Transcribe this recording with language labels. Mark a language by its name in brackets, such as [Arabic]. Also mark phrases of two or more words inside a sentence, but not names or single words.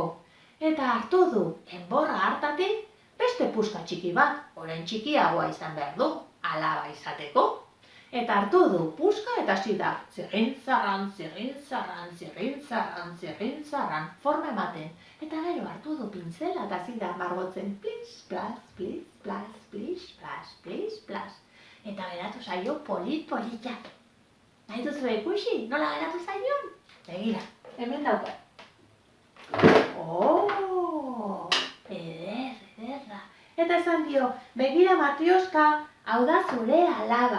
[Basque] Eta hartu du, enborra hartatik, beste puska txiki bat, orain txikiagoa izan behar du, alaba izateko. Eta hartu du puska eta hasi da, zirrintzarran, zirrintzarran, zirrintzarran, zirrintzarran, forma ematen. Eta gero hartu du pintzela eta hasi da margotzen, plis, plas, plis, plas, plis, plas, plis, plas. Eta geratu zaio polit-polita. Nahi duzu ikusi, nola geratu zaion? Begira, hemen daukat. Ederra. Eta esan dio, begira Matrioska, hau da zure alaba.